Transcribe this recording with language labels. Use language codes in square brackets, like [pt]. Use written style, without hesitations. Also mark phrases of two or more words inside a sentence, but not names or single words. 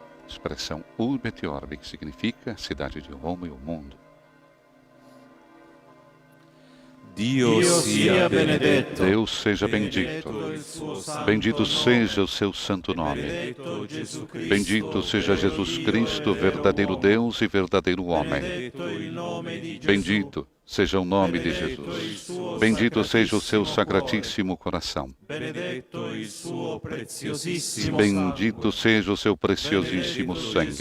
[pt] expressão [la] urbe et orbe, [pt] que significa cidade de Roma e o mundo. [it] Dio sia benedetto. [pt] Deus seja bendito. Bendito seja o seu santo nome. Bendito seja Jesus Cristo, verdadeiro Deus e verdadeiro homem. Bendito seja o nome de Jesus. Bendito seja o seu sacratíssimo coração. Bendito seja o seu preciosíssimo sangue.